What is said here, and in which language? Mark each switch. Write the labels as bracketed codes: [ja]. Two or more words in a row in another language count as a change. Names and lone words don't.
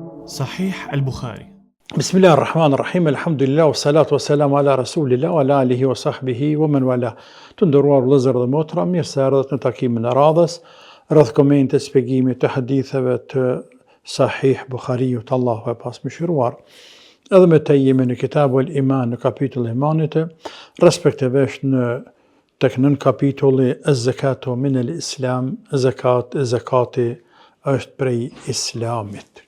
[ar] صحيح البخاري. بسم الله الرحمن الرحيم الحمد لله والصلاة والسلام على رسول الله وعلى آله وصحبه ومن والاه. [sq] Të nderuar vëllezër dhe motra, mirë se erdhët në takimin e radhës rreth komente shpjegimit të haditheve të Sahih Bukhariut, Allahu e pasmëshiruar. Edhe me të jemi në Kitabul Iman në kapitullin e imanit, respektivisht tek nën kapitulli [ar] الزكاة من الإسلام, [sq] zakati është prej islamit.